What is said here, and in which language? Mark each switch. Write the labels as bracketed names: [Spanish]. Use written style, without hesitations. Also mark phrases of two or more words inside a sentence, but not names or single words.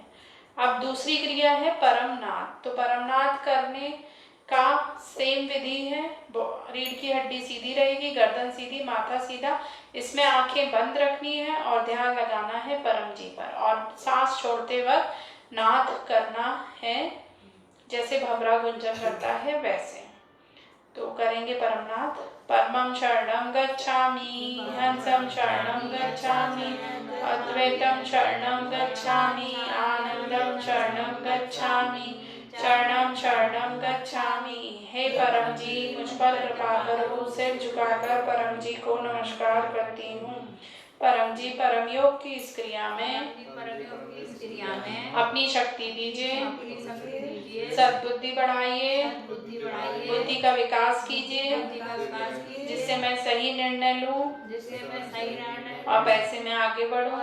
[Hindi] अब दूसरी क्रिया है परम नाद। तो परम नाद करने का सेम विधि है, रीढ़ की हड्डी सीधी रहेगी, गर्दन सीधी, माथा सीधा, इसमें आंखें बंद रखनी है और ध्यान लगाना है परम जी पर, और सांस छोड़ते वक्त नाद करना है जैसे भंवरा गुंजन करता है वैसे। तो करेंगे परमनाथ। [Pali] परमं शरणं गच्छामि, हंसं शरणं गच्छामि, अद्वैतं शरणं गच्छामि, आनंदं शरणं गच्छामि, शरणं शरणं गच्छामि। [Hindi] हे परम जी, मुझ पर कृपा करो। सिर झुकाकर परम जी को नमस्कार करती हूँ। परम जी, परम योग की इस क्रिया में अपनी शक्ति दीजिए, सद्बुद्धि बढ़ाइए, बुद्धि का विकास कीजिए, जिससे मैं सही निर्णय लूं और पैसे में आगे बढ़ूं।